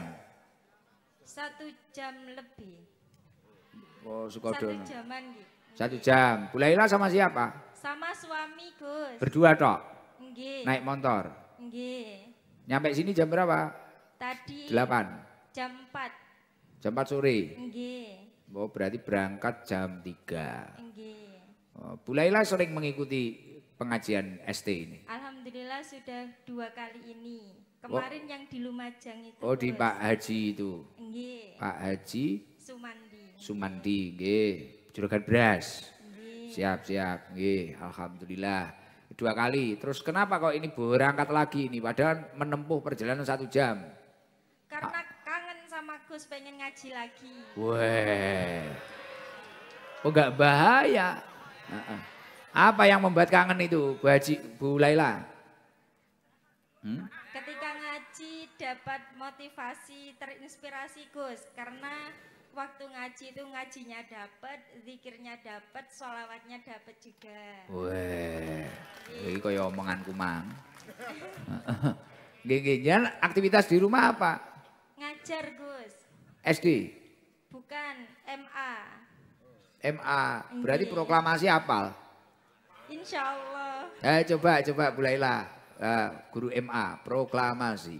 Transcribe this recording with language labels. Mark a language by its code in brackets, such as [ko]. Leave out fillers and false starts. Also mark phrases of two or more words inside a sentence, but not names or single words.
[id] 1 jam lebih. Oh Sukodono. 1 jaman gitu. 1 jam. Bu Laila sama siapa? Sama suami Gus. Berdua tok? Nggih. Naik motor? Nggih. Nyampe sini jam berapa? Tadi 8. Jam 4. Jam 4 sore? Nggih. Oh berarti berangkat jam 3. Nggih. Oh, Bu Laila sering mengikuti pengajian ST ini? Alhamdulillah sudah 2 kali ini. Kemarin yang di Lumajang itu. Oh di Pak Haji itu? Nggih. Pak Haji? Sumandi. Sumandi, nggih. Juragan Beras? Nggih. Siap-siap, nggih. Alhamdulillah. 2 kali. Terus kenapa kok ini berangkat lagi ini? Padahal menempuh perjalanan 1 jam. Karena sama Gus pengen ngaji lagi. Weh. Oh enggak bahaya. Apa yang membuat kangen itu Bu Haji, Bu Laila? Ketika ngaji dapat motivasi, terinspirasi Gus. Karena waktu ngaji itu ngajinya dapat, zikirnya dapat, sholawatnya dapat juga. [jv] Weh. Ini kaya omonganku mang. [id] Gini, aktivitas di rumah apa? Ngajar Gus. SD? Bukan, MA. MA, berarti proklamasi hafal? [ar] إن شاء الله. [id] Coba Bu Laila, guru MA, proklamasi.